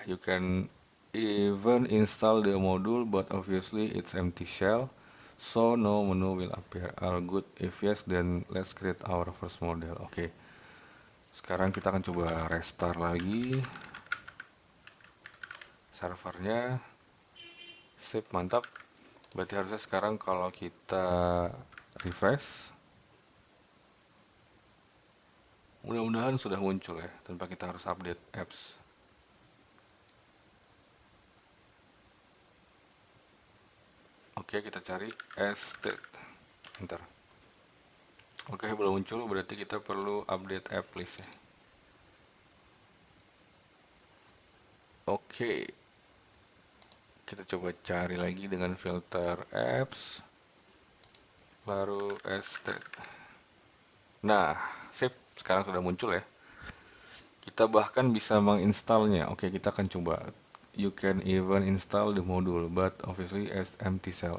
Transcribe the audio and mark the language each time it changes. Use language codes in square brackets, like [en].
[en] You can even install the module, but obviously it's empty shell, so no menu will appear. All good. If yes, then let's create our first model. Oke. [id] Sekarang kita akan coba restart lagi servernya. Sip, mantap. Berarti harusnya sekarang kalau kita refresh, mudah-mudahan sudah muncul ya, tanpa kita harus update apps. Oke, kita cari state. Bentar. Oke, belum muncul, berarti kita perlu update app list ya. Oke. Kita coba cari lagi dengan filter apps. Baru state. Nah, sip. Sekarang sudah muncul ya. Kita bahkan bisa menginstalnya. Oke, kita akan coba. [en] You can even install the module, but obviously as empty shell.